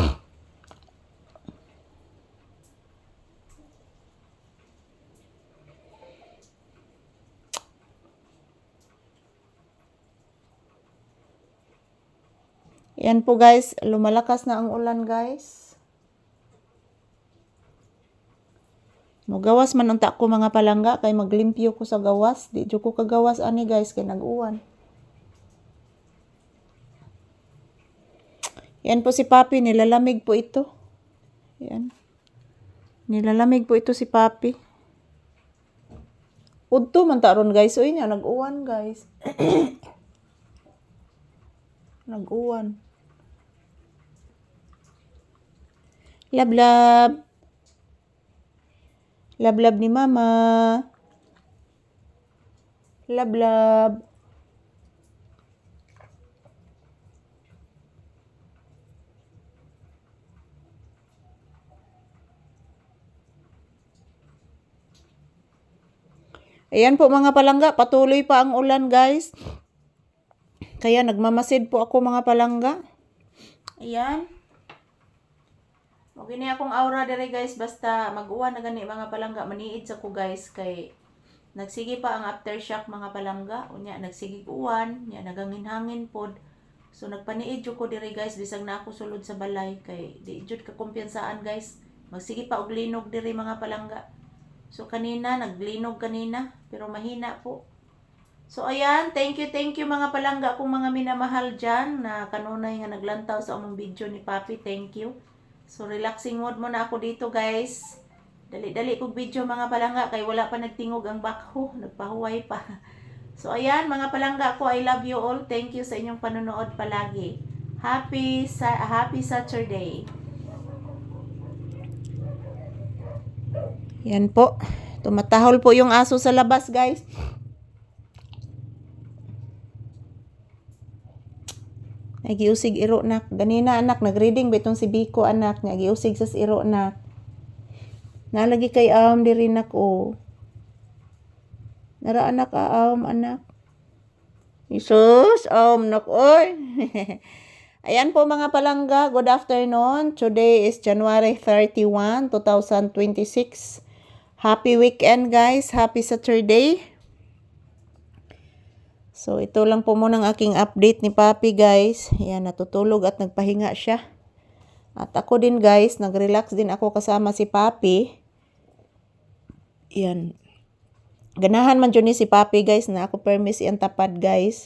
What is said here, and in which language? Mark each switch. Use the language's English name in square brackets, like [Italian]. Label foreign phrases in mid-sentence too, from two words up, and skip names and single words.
[Filipino] Yan po guys, lumalakas na ang ulan guys. [Cebuano] Magawas man unta ko mga palangga kay maglimpyo ko sa gawas. Di jud ko kagawas ani guys kay nag-uwan. [Filipino] Yan po si Papi, nilalamig po ito. Yan. Nilalamig po ito si Papi. [Cebuano] Udto man taron guys, oy nya nag-uwan guys. Nag-uwan. Lablab. Lablab ni mama. Lablab. [Filipino] Ayan po mga palangga, patuloy pa ang ulan guys. Kaya nagmamasid po ako mga palangga. Ayan. [Cebuano] Okay na akong aura dire guys, basta mag-uwan na gani mga palangga, maniid sa ko guys kay nagsige pa ang aftershock mga palangga, unya nagsige uwan, nya nagangin-hangin pod. So nagpaniid jud ko dire guys bisag na ako sulod sa balay kay di jud ka kumpiyansaan guys. Magsige pa og linog dire mga palangga. [Filipino] So kanina naglinog kanina pero mahina po. So ayan, [English] thank you [Cebuano] mga palangga kung mga minamahal dyan na kanunay nga naglantaw sa among video ni Papi, [English] thank you. [Filipino] So [English] relaxing mode [Filipino] muna ako dito guys. [Cebuano] Dali-dali kong video mga palangga kay wala pa nagtingog ang backhoe, nagpahuway pa. [Filipino] So ayan mga palangga ko, [English] I love you all. Thank you [Filipino] sa inyong panonood palagi. [English] Happy Saturday. Yan po. [Filipino] Tumatahol po yung aso sa labas guys. [Cebuano] Nagiusig iro nak. Ganina anak, nagreading betong si Biko anak. Nagiusig sa iro nak. Nalagi kay diri nak o. Nara anak anak. Isus, nak oy. [Filipino] Ayan po mga palangga, [English] good afternoon. Today is January 31, 2026. Happy weekend guys, happy Saturday. So, [Filipino] ito lang po muna ang aking update ni Papi, guys. Ayan, natutulog at nagpahinga siya. At ako din, guys, nag-relax din ako kasama si Papi. Ayan. [Cebuano] Ganahan man dyan ni si Papi, guys, na ako permis iyang tapad, guys.